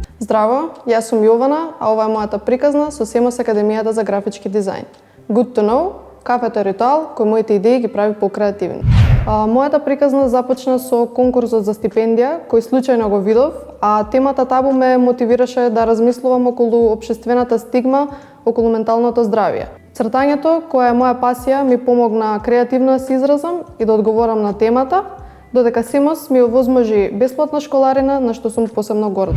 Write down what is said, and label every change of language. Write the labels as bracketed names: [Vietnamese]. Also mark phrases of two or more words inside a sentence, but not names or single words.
[Macedonian] Здраво, јас сум Јована, а ова е мојата приказна со СЕМОС Академијата за графички дизајн. [English] Good to know, [Macedonian] кафето е ритуал кој моите идеи ги прави покреативни. Мојата приказна започна со конкурсот за стипендија, кој случајно го видов, а темата табу ме мотивираше да размислувам околу општествената стигма околу менталното здравје. Цртањето, која е моја пасија, ми помогна креативно да се изразам и да одговорам на темата, додека СЕМОС ми овозможи бесплатна школарина, на што сум посебно горда.